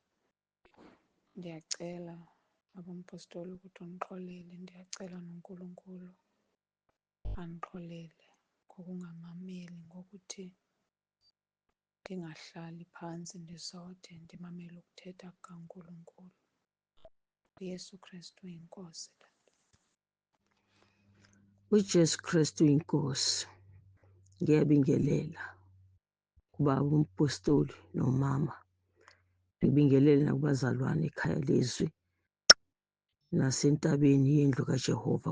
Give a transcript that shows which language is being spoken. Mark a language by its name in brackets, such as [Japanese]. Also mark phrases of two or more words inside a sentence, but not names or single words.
[Xhosa] Ndiyacela abampostoli ukuthi undixolele. Ndiyacela noNkulunkulu andixolele ngokungamameli, ngokuthi ndingahlali phantsi ndizode ndimamele ukuthetha kukaNkulunkulu. uYesu Kristu inkosi. uJesu Kristu inkosi. [Zulu] Ngiyabingelela kubaba umpostoli nomama, ngibingelele nakubazalwane ekhaya lezwi nasentabeni yendlu kaJehova.